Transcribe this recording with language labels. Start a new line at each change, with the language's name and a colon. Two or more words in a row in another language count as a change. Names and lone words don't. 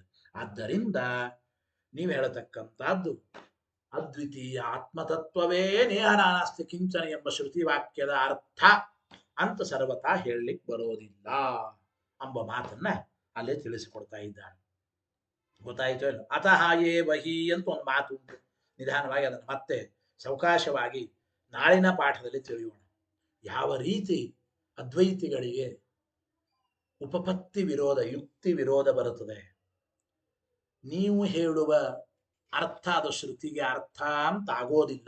Kannada: ಆದ್ದರಿಂದ ನೀವು ಹೇಳತಕ್ಕಂಥದ್ದು ಅದ್ವಿತೀಯ ಆತ್ಮತತ್ವವೇ
Sanskrit: ನೇಹನಾಸ್ತಿ ಕಿಂಚನ
Kannada: ಎಂಬ ಶ್ರುತಿ ವಾಕ್ಯದ ಅರ್ಥ ಅಂತ ಸರ್ವತಾ ಹೇಳಲಿಕ್ಕೆ ಬರೋದಿಲ್ಲ ಎಂಬ ಮಾತನ್ನ ಅಲ್ಲೇ ತಿಳಿಸಿಕೊಡ್ತಾ ಇದ್ದಾನೆ. ಗೊತ್ತಾಯಿತು ಇಲ್ಲ?
Sanskrit: ಅತಃ ಯೇ ವಹಿ
Kannada: ಅಂತ ಒಂದು ಮಾತು ಉಂಟು. ನಿಧಾನವಾಗಿ ಅದನ್ನು ಮತ್ತೆ ಸಾವಕಾಶವಾಗಿ ನಾಳಿನ ಪಾಠದಲ್ಲಿ ತಿಳಿಯೋಣ. ಯಾವ ರೀತಿ ಅದ್ವೈತಿಗಳಿಗೆ ಉಪಪತ್ತಿ ವಿರೋಧ, ಯುಕ್ತಿ ವಿರೋಧ ಬರುತ್ತದೆ. ನೀವು ಹೇಳುವ ಅರ್ಥ ಅದು ಶ್ರುತಿಗೆ ಅರ್ಥ ಅಂತ ಆಗೋದಿಲ್ಲ.